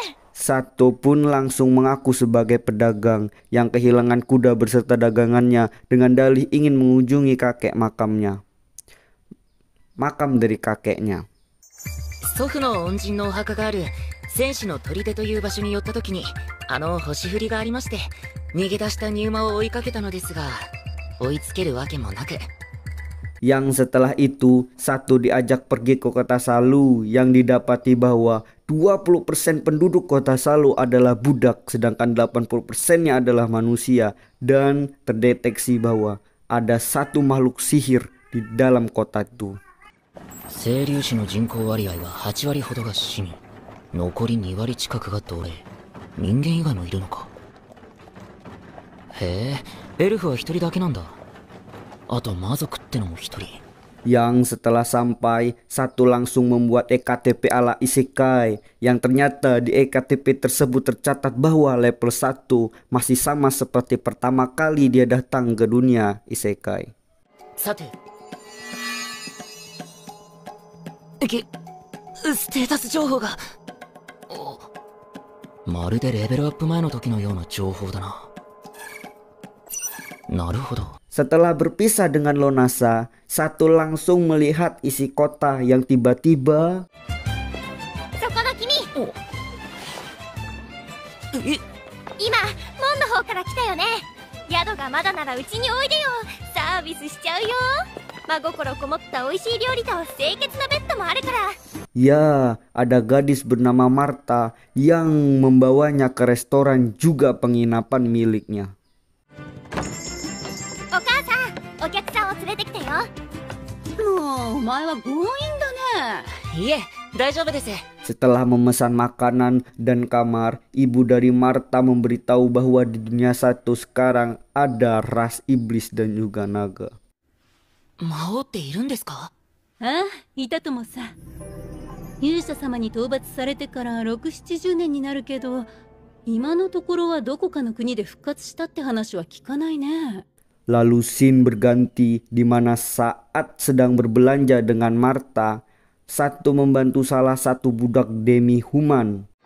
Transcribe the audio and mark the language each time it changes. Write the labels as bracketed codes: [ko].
[id] Sato pun langsung mengaku sebagai pedagang yang kehilangan kuda beserta dagangannya dengan dalih ingin mengunjungi kakek makamnya. Makam dari kakeknya. [ja] 祖父の恩人のお墓がある戦士の砦という場所に寄った時に星降りがありまして、逃げ出したニューマを追いかけたのですが、追いつけるわけもなく。 [id] Yang setelah itu Sato diajak pergi ke kota Salu yang didapati bahwa 20% penduduk kota Salu adalah budak sedangkan 80%-nya adalah manusia, dan terdeteksi bahwa ada satu makhluk sihir di dalam kota itu. [ja] 清流市の人口割合は8割ほどが市民、残り2割近くが奴隷、人間以外もいるのか。へえ、エルフは1人だけなんだ。atau mazokってのも1人。 [id] Yang setelah sampai, Sato langsung membuat EKTP ala Isekai, yang ternyata di EKTP tersebut tercatat bahwa level 1 masih sama seperti pertama kali dia datang ke dunia Isekai. [ja] さて、ステータス情報が。まるでレベルアップ前の時のような情報だな。なるほど。 [id] Setelah berpisah dengan Lonasa, Satu langsung melihat isi kota yang tiba-tiba [ja] そこの君、え、今門の方から来たよね。宿がまだならうちにおいでよ。サービスしちゃうよ。真心こもった美味しい料理と清潔なベッドもあるから。 [id] Ya, ada gadis bernama Marta yang membawanya ke restoran juga penginapan miliknya. [ja] お母さん、お客さんを連れてきたよ。もうお前は強引だね。いえ、大丈夫です。 [id] Setelah memesan makanan dan kamar, ibu dari Marta memberitahu bahwa di dunia satu sekarang ada ras iblis dan juga naga. [ja] 魔王っているんですか？ああ、いたともさ。勇者様に討伐されてから6、70年になるけど、今のところはどこかの国で復活したって話は聞かないね。 [id] Lalu scene berganti di mana saat sedang berbelanja dengan Marta, Satu membantu salah satu budak demi human.